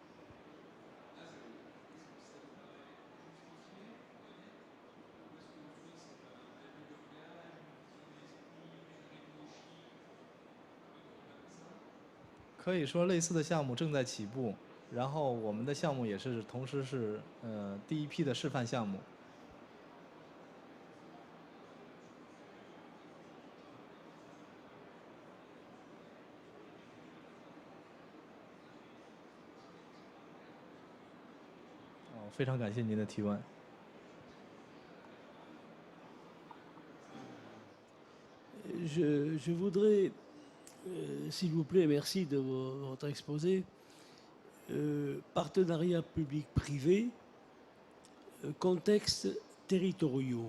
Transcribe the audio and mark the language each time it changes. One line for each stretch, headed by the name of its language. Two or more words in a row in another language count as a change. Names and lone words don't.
Chinese: 可以说类似的项目正在起步，然后我们的项目也是同时是第一批的示范项目。非常感谢您的提问。
French: Je voudrais, s'il vous plaît, merci de votre exposé. Partenariat public-privé, contexte territoriaux.